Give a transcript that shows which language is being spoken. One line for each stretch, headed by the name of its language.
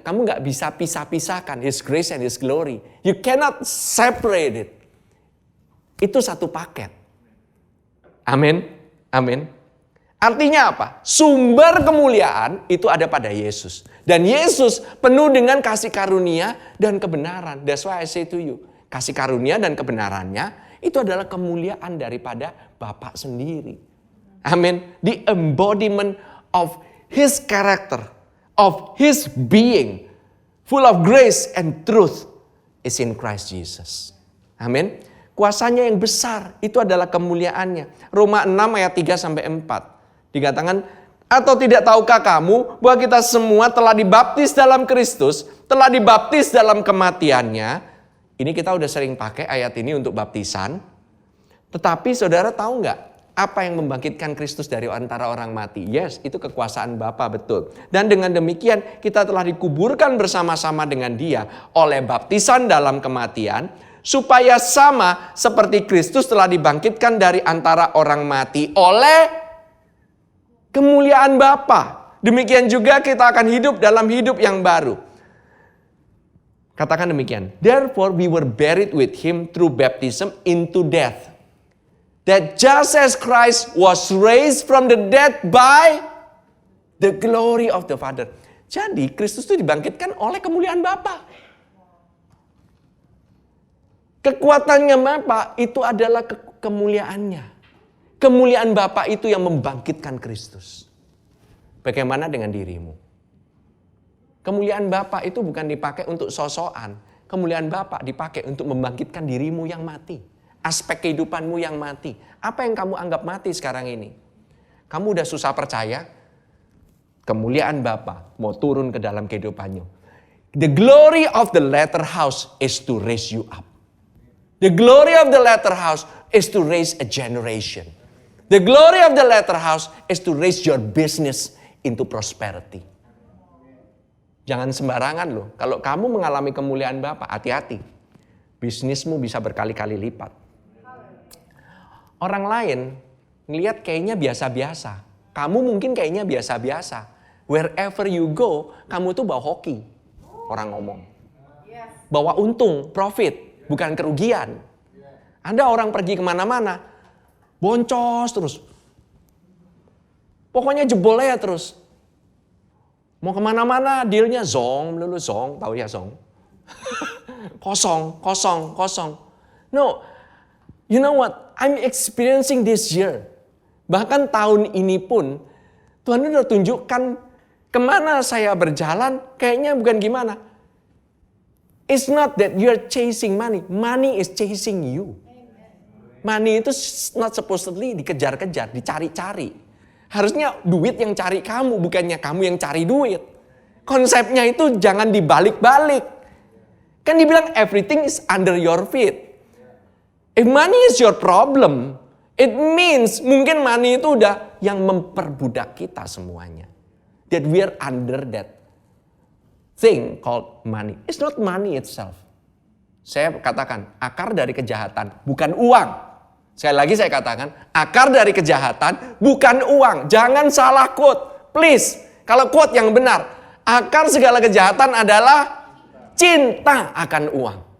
Indonesian: Kamu gak bisa pisah-pisahkan
English: His grace and His glory. You cannot separate it.
Indonesian: Itu satu paket. Amin. Amin. Artinya apa? Sumber kemuliaan itu ada pada Yesus. Dan Yesus penuh dengan kasih karunia dan kebenaran.
English: That's why I say to you.
Indonesian: Kasih karunia dan kebenarannya itu adalah kemuliaan daripada Bapa sendiri. Amin.
English: The embodiment of His character, of His being, full of grace and truth is in Christ Jesus.
Indonesian: Amin. Kuasanya yang besar, itu adalah kemuliaannya. Roma 6 ayat 3-4. Dikatakan, atau tidak tahukah kamu bahwa kita semua telah dibaptis dalam Kristus, telah dibaptis dalam kematiannya. Ini kita udah sering pakai ayat ini untuk baptisan. Tetapi saudara tahu nggak apa yang membangkitkan Kristus dari antara orang mati? Yes, itu kekuasaan Bapa, betul. Dan dengan demikian kita telah dikuburkan bersama-sama dengan Dia oleh baptisan dalam kematian, supaya sama seperti Kristus telah dibangkitkan dari antara orang mati oleh kemuliaan Bapa. Demikian juga kita akan hidup dalam hidup yang baru. Katakan demikian.
English: Therefore we were buried with Him through baptism into death. That just as Christ was raised from the dead by the glory of the Father.
Indonesian: Jadi Kristus itu dibangkitkan oleh kemuliaan Bapa. Kekuatannya Bapa itu adalah kemuliaannya. Kemuliaan Bapa itu yang membangkitkan Kristus. Bagaimana dengan dirimu? Kemuliaan Bapa itu bukan dipakai untuk sosokan. Kemuliaan Bapa dipakai untuk membangkitkan dirimu yang mati. Aspek kehidupanmu yang mati. Apa yang kamu anggap mati sekarang ini? Kamu udah susah percaya? Kemuliaan Bapa mau turun ke dalam kehidupanmu.
English: The glory of the latter house is to raise you up. The glory of the latter house is to raise a generation. The glory of the latter house is to raise your business into prosperity.
Indonesian: Jangan sembarangan loh. Kalau kamu mengalami kemuliaan Bapa, hati-hati. Bisnismu bisa berkali-kali lipat. Orang lain ngelihat kayaknya biasa-biasa. Kamu mungkin kayaknya biasa-biasa.
English: Wherever you go,
Indonesian: kamu tuh bawa hoki. Orang ngomong. Bawa untung, profit. Bukan kerugian. Ada orang pergi kemana-mana, boncos terus. Pokoknya jebol ya terus. Mau kemana-mana dealnya zong, melulu zong, tahu ya zong.
English: kosong. No, you know what? I'm experiencing this year.
Indonesian: Bahkan tahun ini pun, Tuhan udah tunjukkan kemana saya berjalan, kayaknya bukan gimana.
English: It's not that you're chasing money. Money is chasing you. Money itu not supposedly
Indonesian: dikejar-kejar, dicari-cari. Harusnya duit yang cari kamu, bukannya kamu yang cari duit. Konsepnya itu jangan dibalik-balik. Kan dibilang
English: everything is under your feet. If money is your problem, it means
Indonesian: mungkin money itu udah yang memperbudak kita semuanya.
English: That we are under that thing called money. It's not money itself.
Indonesian: Saya katakan, akar dari kejahatan bukan uang. Sekali lagi saya katakan, akar dari kejahatan bukan uang. Jangan salah quote. Please, kalau quote yang benar. Akar segala kejahatan adalah cinta akan uang.